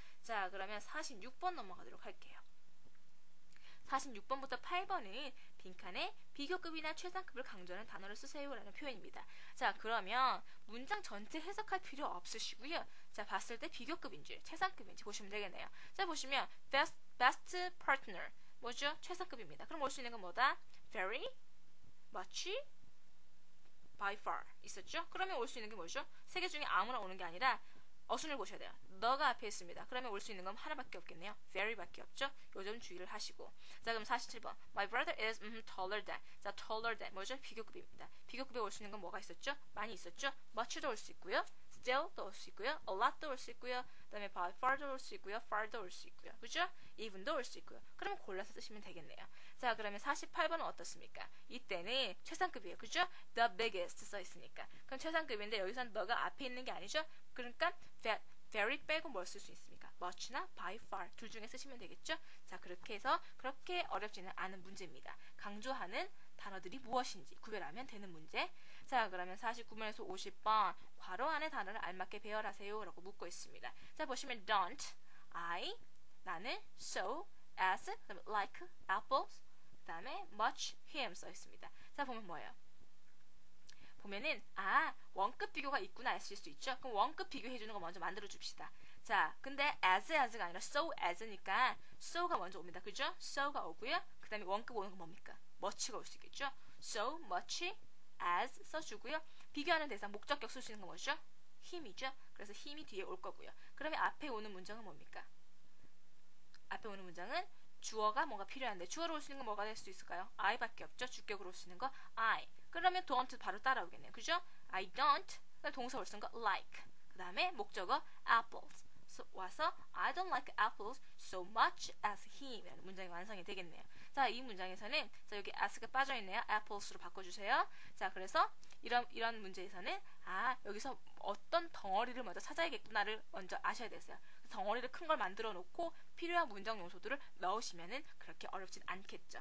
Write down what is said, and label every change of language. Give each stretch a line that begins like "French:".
Korean: 자, 그러면 46번 넘어가도록 할게요. 46번부터 8번은 빈칸에 비교급이나 최상급을 강조하는 단어를 쓰세요 라는 표현입니다. 자, 그러면 문장 전체 해석할 필요 없으시고요. 자, 봤을 때 비교급인지 최상급인지 보시면 되겠네요. 자, 보시면 best partner 뭐죠? 최상급입니다. 그럼 올 수 있는 건 뭐다? very, much, by far 있었죠? 그러면 올 수 있는 게 뭐죠? 세 개 중에 아무나 오는 게 아니라 어순을 보셔야 돼요. 너가 앞에 있습니다. 그러면 올 수 있는 건 하나밖에 없겠네요. very밖에 없죠? 요 점 주의를 하시고. 자, 그럼 47번.
English: My brother is taller than.
Korean: 자, taller than 뭐죠? 비교급입니다. 비교급에 올 수 있는 건 뭐가 있었죠? 많이 있었죠? much도 올 수 있고요. still도 올 수 있고요. a lot도 올 수 있고요. 그 다음에 by far도 올 수 있고요. far도 올 수 있고요. 그죠? even도 올 수 있고요. 그러면 골라서 쓰시면 되겠네요. 자, 그러면 48번은 어떻습니까? 이때는 최상급이에요. 그죠? the biggest 써 있으니까. 그럼 최상급인데 여기서는 너가 앞에 있는 게 아니죠? 그러니까 very 빼고 뭘 쓸 수 있습니까? much나 by far 둘 중에 쓰시면 되겠죠? 자, 그렇게 해서 그렇게 어렵지는 않은 문제입니다. 강조하는 단어들이 무엇인지 구별하면 되는 문제. 자, 그러면 49번에서 50번 괄호 안에 단어를 알맞게 배열하세요 라고 묻고 있습니다. 자, 보시면 don't, I, 나는, so, as, 그다음에 like, apples, 그다음에 much, him 써 있습니다. 자, 보면 뭐예요? 보면은 원급 비교가 있구나 하실 수 있죠. 그럼 원급 비교해주는 거 먼저 만들어 줍시다. 자, 근데 as가 아니라 so as니까 so가 먼저 옵니다. 그죠? so가 오고요. 그 다음에 원급 오는 건 뭡니까? much가 올 수 있겠죠. so much as 써주고요. 비교하는 대상 목적격 쓸 수 있는 건 뭐죠? him이죠. 그래서 힘이 뒤에 올 거고요. 그러면 앞에 오는 문장은 뭡니까? 앞에 오는 문장은 주어가 뭔가 필요한데 주어로 올 수 있는 건 뭐가 될 수 있을까요? I밖에 없죠. 주격으로 올 수 있는 거 I. 그러면 don't 바로 따라오겠네요. 그죠? I don't. 동사 올 수 있는 거 like. 그 다음에 목적어 apples. 와서
English: I don't like apples so much as him
Korean: 라는 문장이 완성이 되겠네요. 자, 이 문장에서는 자, 여기 as가 빠져있네요. apples로 바꿔주세요. 자, 그래서 이런 문제에서는 여기서 어떤 덩어리를 먼저 찾아야겠구나를 먼저 아셔야 되세요. 덩어리를 큰 걸 만들어 놓고 필요한 문장 요소들을 넣으시면은 그렇게 어렵진 않겠죠.